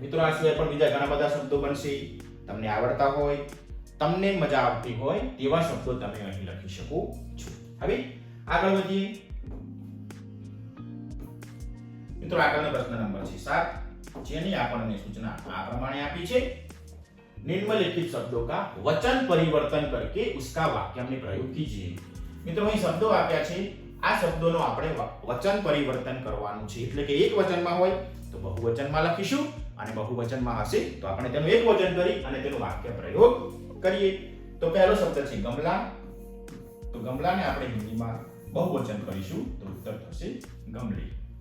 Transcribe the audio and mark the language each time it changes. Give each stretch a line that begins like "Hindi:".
Gujarati: મિત્રો આ સિવાય પણ બીજા ઘણા બધા શબ્દો બનશે. તમને આવડતા હોય, તમને મજા આવતી હોય તેવા શબ્દો તમે અહીં લખી શકો છો. હવે આગળ વધીએ. મિત્રો આગળનો પ્રશ્ન નંબર છે 7, જેની આપણને સૂચના આ પ્રમાણે આપી છે.
Hindi: निम्नलिखित शब्दों का वचन परिवर्तन करके उसका वाक्य में प्रयोग कीजिए.
Gujarati: મિત્રો અહીં શબ્દો આપ્યા છે. આ શબ્દોનો આપણે વચન પરિવર્તન કરવાનું છે. એટલે કે એક વચનમાં હોય તો બહુવચનમાં લખીશું અને બહુવચનમાં હશે તો આપણે તેનું એક વચન કરી અને તેનો વાક્ય પ્રયોગ કરીએ. તો પહેલો શબ્દ છે ગમલા. તો ગમલાને આપણે હિન્દીમાં બહુવચન કરીશું તો ઉત્તર થશે ગમલે.